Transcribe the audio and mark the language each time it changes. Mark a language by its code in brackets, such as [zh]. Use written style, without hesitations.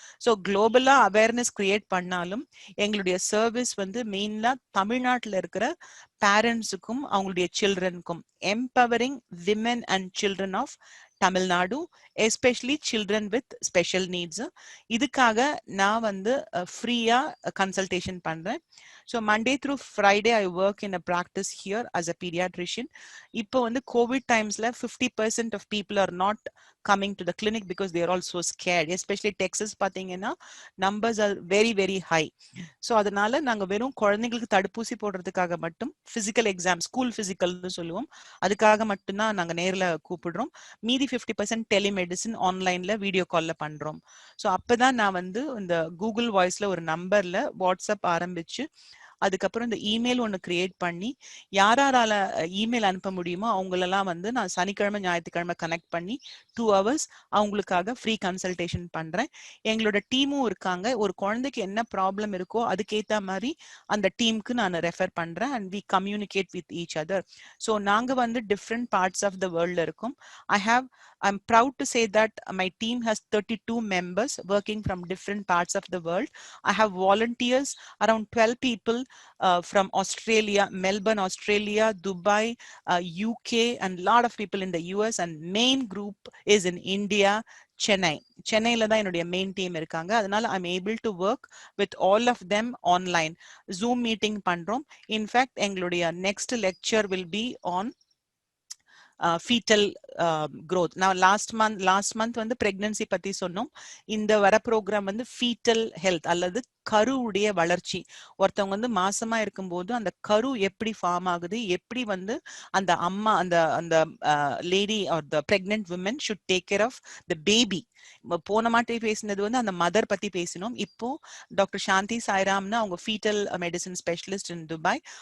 [ta] So குளோபலா awareness create பண்ணாலும் எங்களுடைய service மெயின்லா தமிழ்நாட்டில் இருக்கிற பேரண்ட்ஸுக்கும் அவங்களுடைய சில்ட்ரனுக்கும், [en] empowering women and children of Tamil Nadu, especially children with special needs. [ta] இதுக்காக நான் ஃப்ரீயா கன்சல்டேஷன் பண்றேன். [en] So Monday through Friday I work in a practice here as a pediatrician. இப்போ COVID timesல 50% of people are not coming to the clinic because they are all so scared. Especially Texas பாத்தீங்கன்னா numbers are very very high. [ta] So அதனால நாங்க வெறும் குழந்தைங்களுக்கு தடுப்பூசி போடுறதுக்காக மட்டும் physical exam, school பிசிக்கல்னு சொல்லுவோம், அதுக்காக மட்டும்தான் நாங்க நேர்ல கூப்பிடுறோம். மீதி 50% டெலிமெடிசின் ஆன்லைன்ல வீடியோ கால்ல பண்றோம். ஸோ அப்பதான் நான் இந்த கூகுள் வாய்ஸ்ல ஒரு நம்பர்ல வாட்ஸ்அப் ஆரம்பிச்சு அதுக்கப்புறம் இந்த இமெயில் ஒன்று கிரியேட் பண்ணி யாரால இமெயில் அனுப்ப முடியுமோ அவங்களெல்லாம் நான் சனிக்கிழமை ஞாயிற்றுக்கிழமை கனெக்ட் பண்ணி 2 hours அவங்களுக்காக ஃப்ரீ கன்சல்டேஷன் பண்றேன். எங்களோட டீமும் இருக்காங்க. ஒரு குழந்தைக்கு என்ன ப்ராப்ளம் இருக்கோ அதுக்கேற்ற மாதிரி அந்த டீமுக்கு நான் ரெஃபர் பண்றேன். [en] And we communicate with each other. So நாங்க different parts of the வேர்ல்ட்ல இருக்கோம். I'm proud to say that my team has 32 members working from different parts of the world. I have volunteers, around 12 people from Australia, Melbourne, Australia, Dubai, UK, and a lot of people in the US, and main group is in India, [ta] சென்னையில தான் என்னுடைய main team இருக்காங்க. [en] அதனால I'm able to work with all of them online. Zoom meeting பண்றோம். In fact எங்களுடைய next lecture will be on fetal growth. Now last month pregnancy [ta] பத்தி சொன்னோம். இந்த வர ப்ரோக்ராம் fetal health அல்லது கருவுடைய வளர்ச்சி. ஒருத்தவங்க மாசமா இருக்கும்போது அந்த கரு எப்படி ஃபார்ம் ஆகுது, எப்படி அந்த அம்மா அந்த lady [en] Are the pregnant women should take care of the baby. [ta] போன மாட்டே பேசினது அந்த மதர் பத்தி பேசினோம். இப்போ டாக்டர் சாந்தி சாய்ராம்னு அவங்க foetal medicine specialist in Dubai.